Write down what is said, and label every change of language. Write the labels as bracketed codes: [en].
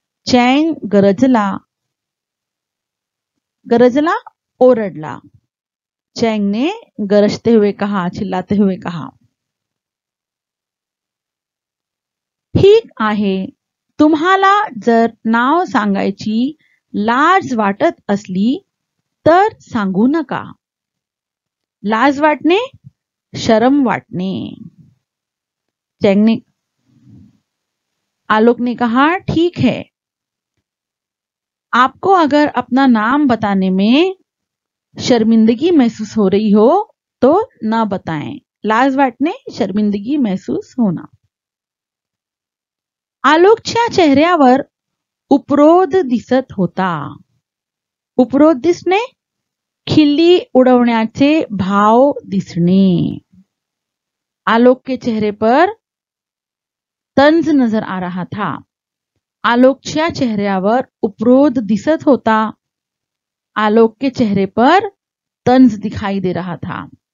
[mr] Chang गरजला। गरजला ओरडला। [hi] Chang ने गरजते हुए कहा, चिल्लाते हुए कहा। [mr] ठीक आहे, तुम्हाला जर नाव सांगायची लाज वाटत असली तर सांगू नका। लाज वाटणे, शर्म वाटणे। [hi] चैंग ने आलोक ने कहा, ठीक है, आपको अगर अपना नाम बताने में शर्मिंदगी महसूस हो रही हो तो ना बताएं। [mr] लाज वाटणे, [hi] शर्मिंदगी महसूस होना। [mr] आलोकच्या चेहऱ्यावर उपरोध दिसत होता। उपरोध दिसणे, खिल्ली उडवण्याचे भाव दिसणे। [hi] आलोक के चेहरे पर तंज नजर आ रहा था। [mr] आलोकच्या चेहऱ्यावर उपरोध दिसत होता। [hi] आलोक के चेहरे पर तंज दिखाई दे रहा था।